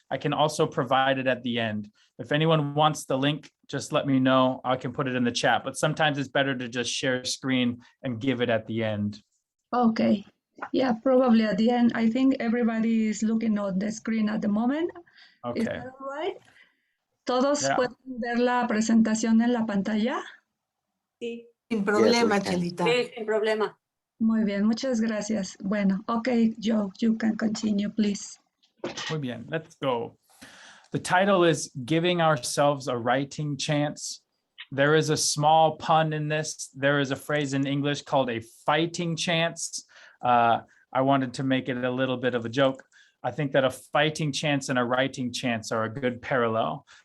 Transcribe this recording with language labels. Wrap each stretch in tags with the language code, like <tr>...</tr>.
<en>I can also provide it at the end. If anyone wants the link, just let me know. I can put it in the chat, but sometimes it's better to just share screen and give it at the end. Okay. Yeah, probably at the end. I think everybody is looking at the screen at the moment. Is Okay. that all right?</en> <es>¿Todos</es> <en>Yeah.</en> <es>pueden ver la presentación en la pantalla? Sí. Sin problema,</es> <en>Yes,</en> <es>Chelita. Sí, sin problema. Muy bien, muchas gracias.</es> <en>Bueno, okay, Joe, you can continue, please.</en> <es>Muy bien,</es> <en>let's go. The title is Giving Ourselves a Writing Chance. There is a small pun in this. There is a phrase in English called a fighting chance. I wanted to make it a little bit of a joke. I think that a fighting chance and a writing chance are a good parallel.</en>